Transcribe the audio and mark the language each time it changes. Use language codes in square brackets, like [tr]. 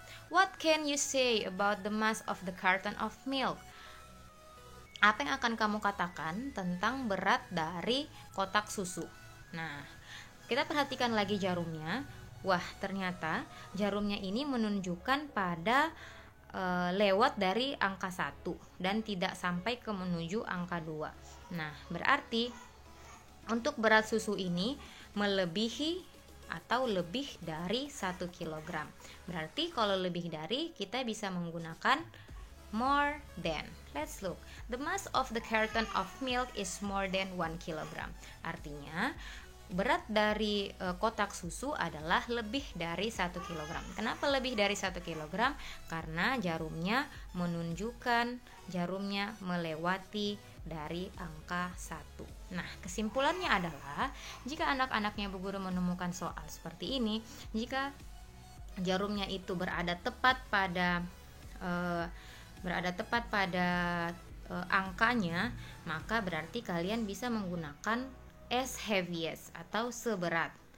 [en] What can you say about the mass of the carton of milk? [id] Apa yang akan kamu katakan tentang berat dari kotak susu? Nah, kita perhatikan lagi jarumnya. Wah, ternyata jarumnya ini menunjukkan pada lewat dari angka 1 dan tidak sampai ke menuju angka 2. Nah, berarti untuk berat susu ini melebihi atau lebih dari 1 kg. Berarti kalau lebih dari, kita bisa menggunakan more than. [en] Let's look. The mass of the carton of milk is more than 1 kg. [id] Artinya, berat dari kotak susu adalah lebih dari 1 kg. Kenapa lebih dari 1 kg? Karena jarumnya menunjukkan jarumnya melewati dari angka 1. Nah, kesimpulannya adalah jika anak-anaknya Bu Guru menemukan soal seperti ini, jika jarumnya itu berada tepat pada angkanya, maka berarti kalian bisa menggunakan as heavy as atau seberat.